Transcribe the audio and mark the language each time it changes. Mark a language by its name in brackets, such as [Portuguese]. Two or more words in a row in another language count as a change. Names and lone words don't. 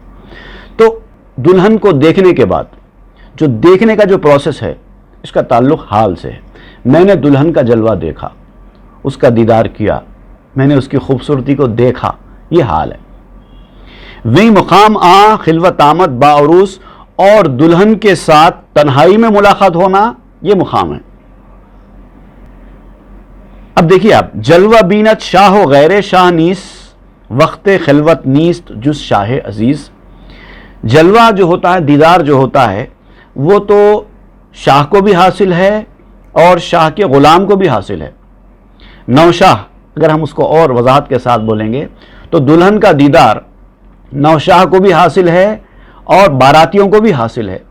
[Urdu] تو دلہن کو دیکھنے کے بعد جو دیکھنے کا جو پروسیس ہے، اس کا تعلق حال سے ہے۔ میں نے دلہن کا جلوہ دیکھا، اس کا دیدار کیا، میں نے اس کی خوبصورتی کو دیکھا، یہ حال ہے۔ وہی مقام [Persian] آ خلوت آمد با عروس، [Urdu] اور دلہن کے ساتھ تنہائی میں ملاقات ہونا، یہ مقام ہے۔ اب دیکھیے آپ، [Persian] جلوہ بینت شاہ و غیر شاہ نیس وقت خلوت نیست جز شاہ عزیز۔ [Urdu] جلوہ جو ہوتا ہے، دیدار جو ہوتا ہے، وہ تو شاہ کو بھی حاصل ہے اور شاہ کے غلام کو بھی حاصل ہے، نوشاہ اگر ہم اس کو اور وضاحت کے ساتھ بولیں گے تو دلہن کا دیدار نوشاہ کو بھی حاصل ہے اور باراتیوں کو بھی حاصل ہے.